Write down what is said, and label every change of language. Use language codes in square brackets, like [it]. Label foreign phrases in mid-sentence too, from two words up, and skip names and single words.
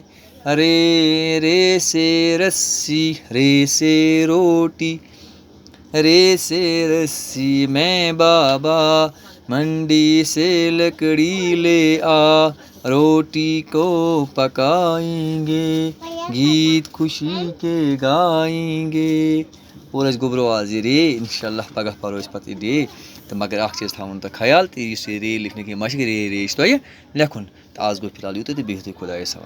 [ur] ارے رے سے رسی رے سے روٹی رے سے رسی میں بابا منڈی سے لکڑی لے آ روٹی کو پکائیں گے گیت خوشی کے گائیں گے. [ks] اور أسۍ گوٚبرو آز یہِ رے [ar] اِنشاء اللہ [ks] پگاہ پَرو أسۍ پَتہٕ یہِ رے تہٕ مگر اَکھ چیٖز تھاوُن تۄہہِ خیال تہٕ یُس یہِ رے لیکھنٕکۍ یہِ مشق رے رے چھِ تۄہہِ لیکھُن تہٕ آز گوٚو فِلحال یوٗتاہ تہٕ بِہِو تُہۍ خۄدایَس حوالہٕ.